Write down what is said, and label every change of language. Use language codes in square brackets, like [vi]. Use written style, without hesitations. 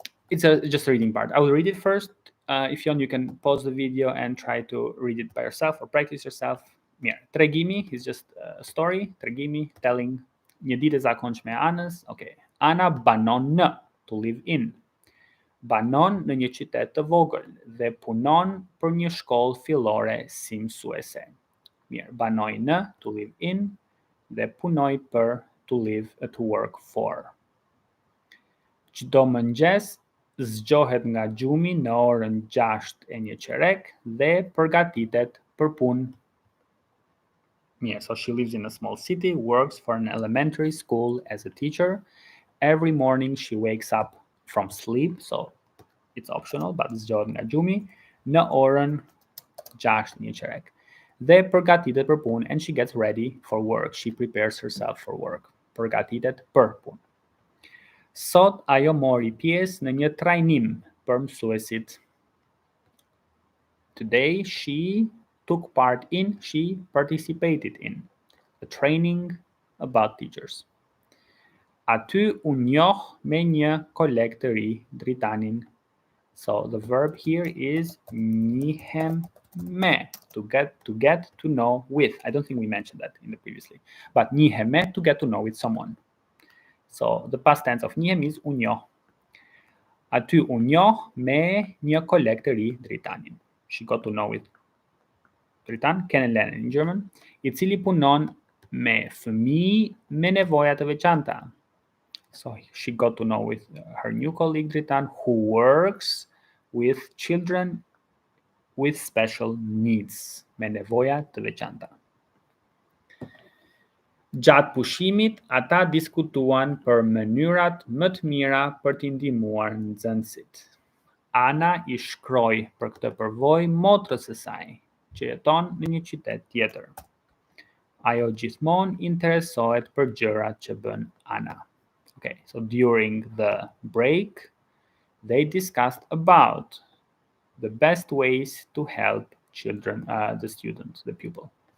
[en] It's just a reading part. I will read it first. If you want, you can pause the video and try to read it by yourself or practice yourself. Yeah. Tregimi is just a story. Tregimi, telling. [sq] Një ditë e zakonshme e Anës. Okay. Ana banon në, [en] to live in. [sq] Banon në një qytet të vogël dhe punon për një shkollë fillore si mësuese. Mirë, banoj në, [en] to live in, [sq] dhe punoj për, [en] to live, to work for. [sq] Çdo mëngjes zgjohet nga gjumi në orën 6:01 dhe përgatitet për punë. [en] Yeah, so she lives in a small city, works for an elementary school as a teacher. Every morning she wakes up from sleep, so it's optional, but [sq] zgjohet nga gjumi në orën 6:01 dhe përgatitet për punë, [en] and she gets ready for work. She prepares herself for work. [sq] Përgatitet për punë. Sot ajo mori pjesë në një trajnim për mësuesit. [en] Today she took part in, she participated in a training about teachers. [sq] Aty u njoh me një koleg të ri, dritanin. [en] So the verb here is njihem me, to get to know with. I don't think we mentioned that in the previously, but njihem me, to get to know with someone. So the past tense of njihem is u njoh. [sq] Aty u njoh me një koleg të ri, dritanin. [en] She got to know with [sq] Dritan, kennenlernen [en] in German, [sq] I cili punon me fëmijë me nevoja të veçanta. [en] So she got to know with her new colleague Dritan, who works with children with special needs, [sq] me nevoja të veçanta. Gjatë pushimit, ata diskutuan për mënyrat më të mira për t'i ndihmuar nxënësit. Ana I shkroi për këtë përvojë motrës së saj, që jeton në një qytet tjetër. Ajo gjithmonë interesohet për gjërat që bën Ana. [en] Okay, so during the break, they discussed about the best ways to help children, the student, the pupil.